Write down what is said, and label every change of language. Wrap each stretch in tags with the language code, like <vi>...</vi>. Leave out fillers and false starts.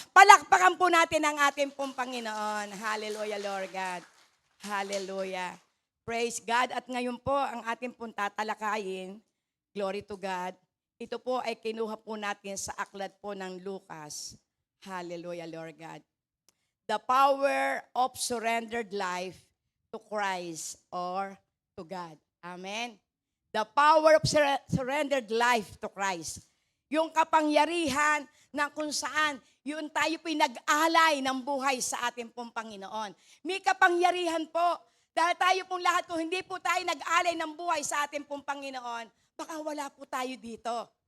<tl>Palakpakan po natin ang ating pong Panginoon.</tl> <en>Hallelujah, Lord God. Hallelujah. Praise God.</en> <tl>At ngayon po, ang ating pong tatalakayin,</tl> <en>glory to God,</en> <tl>ito po ay kinuha po natin sa aklat po ng Lucas.</tl> <en>Hallelujah, Lord God. The power of surrendered life to Christ or to God. Amen. The power of surrendered life to Christ.</en> <tl>Yung kapangyarihan na kung saan yun tayo po'y nag-alay ng buhay sa ating pong Panginoon. May kapangyarihan po Dahil tayo pong lahat, kung hindi po tayo nag-alay ng buhay sa ating pong Panginoon, baka wala po tayo dito.</tl>